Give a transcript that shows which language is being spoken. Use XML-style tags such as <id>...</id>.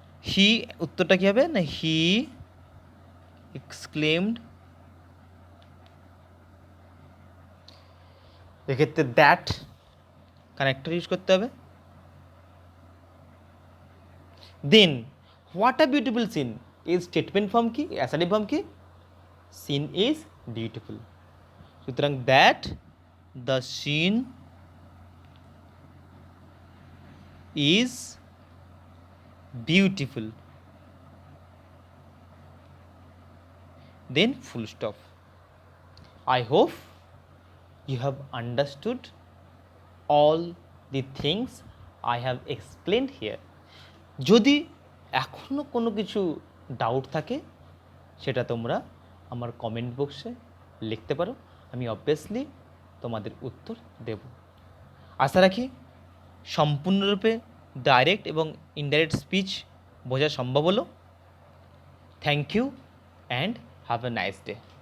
<bn>হি উত্তরটা কী হবে না, হি এক্সক্লেমড, এক্ষেত্রে দ্যাট কানেক্টর ইউজ করতে হবে। দেন হোয়াট আ বিউটিফুল সিন এই স্টেটমেন্ট ফর্ম কি, অ্যাসার্টিভ ফর্ম কি, সিন ইজ বিউটিফুল।</bn> <en>সুতরাং that the scene is beautiful, then full stop. I hope you have understood all the things I have explained here.</en> <bn>যদি এখনও কোনো কিছু doubt থাকে সেটা তোমরা আমার কমেন্ট বক্সে লিখতে পারো, আমি অবভিয়াসলি তোমাদের উত্তর দেব। আশা রাখি সম্পূর্ণরূপে ডাইরেক্ট এবং ইনডাইরেক্ট স্পিচ বোঝা সম্ভব হলো।</bn> <en>Thank you and have a nice day.</en>